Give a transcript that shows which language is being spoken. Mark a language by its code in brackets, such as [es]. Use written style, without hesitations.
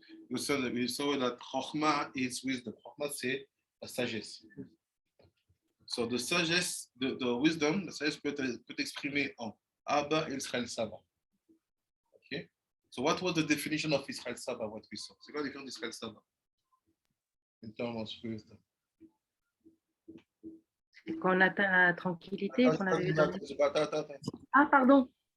[en] We saw that Chokhmah is wisdom. [fr] Chokhmah, c'est la sagesse. [en] So the sagesse, the wisdom, [fr] la sagesse peut exprimer en Abba et Israël Saba. [en] Okay? So what was the definition of Israël Saba, what we saw? [fr] C'est quoi la définition d'Israël Saba? [en] In terms of wisdom. [fr] Quand on atteint la tranquillité, qu'on arrive à... Attends. Ah, pardon.